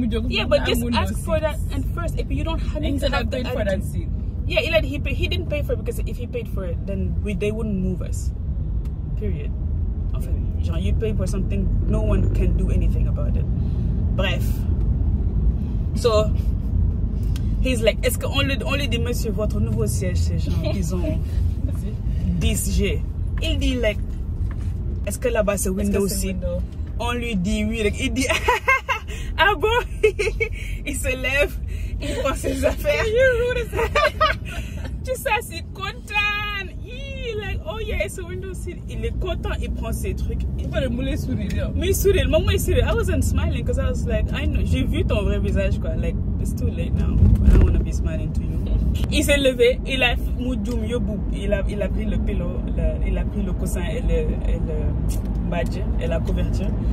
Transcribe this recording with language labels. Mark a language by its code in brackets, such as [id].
[en] Yeah, but just ask for that and first if you don't have paid for that seat. Yeah, he didn't pay for it because if he paid for it then they wouldn't move us. Period. [fr] En fait, [en] genre you pay for something no one can do anything about it. [fr] Bref. [en] So he's like [fr] est-ce qu'on lui dit monsieur votre nouveau siège c'est genre ils ont 10G. Il dit like est-ce que là-bas c'est window seat? On lui dit oui, il dit ah bon? Il se lève, il prend ses affaires. Tu sais, c'est content. [en] Il like oh yeah, it's a window seat. [fr] Il est content, il prend ses trucs. Il peut le mouler sourire. Mais il sourit, le moment il sourit, [en] I wasn't smiling because I was like, I know, [fr] j'ai vu ton vrai visage quoi. [en] Like it's too late now. I don't want to be smiling to you. [fr] Il s'est levé, il a pris le pillow, il a pris le coussin et le badge et la couverture.